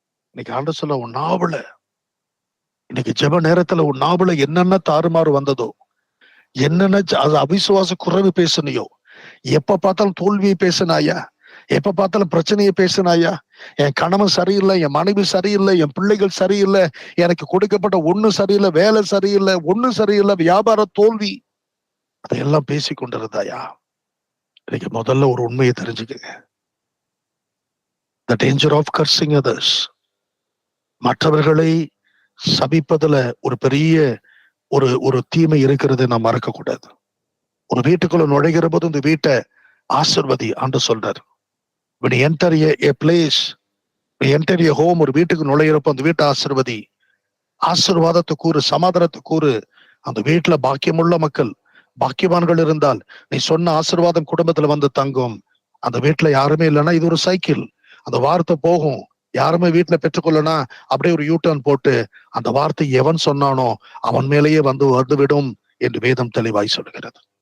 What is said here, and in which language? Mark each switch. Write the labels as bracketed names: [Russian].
[Tamil] இன்னைக்கு ஆண்டு சொல்ல உன் நாவல, இன்னைக்கு ஜெப நேரத்துல உன் நாவல என்னென்ன தாறுமாறு வந்ததோ, என்னென்ன அவிசுவாச குறைவு பேசுனியோ, எப்ப பார்த்தாலும் தோல்வியை பேசினாயா, எப்ப பார்த்தாலும் பிரச்சனையை பேசினாயா, என் கணவன் சரியில்லை, என் மனைவி சரியில்லை, என் பிள்ளைகள் சரியில்லை, எனக்கு கொடுக்கப்பட்ட ஒண்ணு சரியில்லை, வேலை சரியில்லை, ஒண்ணு சரியில்லை, வியாபார தோல்வி, அதையெல்லாம் பேசி கொண்டிருந்தாயா? இன்னைக்கு முதல்ல ஒரு உண்மையை தெரிஞ்சுக்கங்க. [English] The danger of cursing others. [Tamil] மற்றவர்களை சபிப்பதுல ஒரு பெரிய ஒரு தீமை இருக்கிறது. நாம் மறக்க கூடாது. ஒரு வீட்டுக்குள்ள நுழைகிற போது இந்த வீட்டை ஆசீர்வதி ஆண்டு சொல்றாரு. [English] When you enter a place, when you enter a home, [Tamil] ஒரு வீட்டுக்கு நுழைகிறப்போ அந்த வீட்டை ஆசீர்வதி. ஆசீர்வாதத்தை கூறு, சமாதானத்தை கூறு. அந்த வீட்டுல பாக்கியமுள்ள மக்கள், பாக்கியவான்கள் இருந்தால் நீ சொன்ன ஆசீர்வாதம் குடும்பத்துல வந்து தங்கும். அந்த வீட்டுல யாருமே இல்லைன்னா இது ஒரு சைக்கிள், அந்த வார்த்தை போகும். யாருமே வீட்டுல பெற்றுக்கொள்ளனா அப்படியே ஒரு யூட்டர்ன் போட்டு அந்த வார்த்தை எவன் சொன்னானோ அவன் மேலேயே வந்துவிடும் என்று வேதம் தெளிவாய் சொல்லுகிறது.